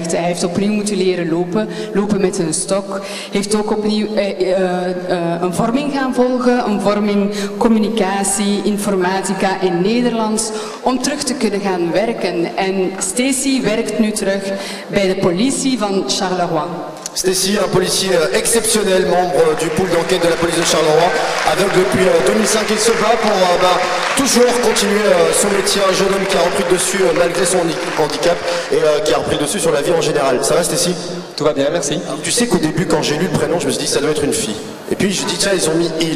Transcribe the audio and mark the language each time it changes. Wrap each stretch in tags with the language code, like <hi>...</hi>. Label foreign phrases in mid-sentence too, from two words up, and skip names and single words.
<nl>Hij heeft opnieuw moeten leren lopen met een stok. Heeft ook opnieuw een vorming gaan volgen, een vorming communicatie, informatica en Nederlands, om terug te kunnen gaan werken. En Stacey werkt nu terug bij de politie van Charleroi.</nl> <fr>Stacey, un policier exceptionnel, membre du pool d'enquête de la police de Charleroi, aveugle depuis 2005, il se bat pour toujours continuer son métier, un jeune homme qui a repris le dessus malgré son handicap et qui a repris le dessus sur la vie en général. Ça va Stacey? Tout va bien, merci. Tu sais qu'au début, quand j'ai lu le prénom, je me suis dit ça doit être une fille. Et puis je me dis tiens, ils ont mis il.</fr>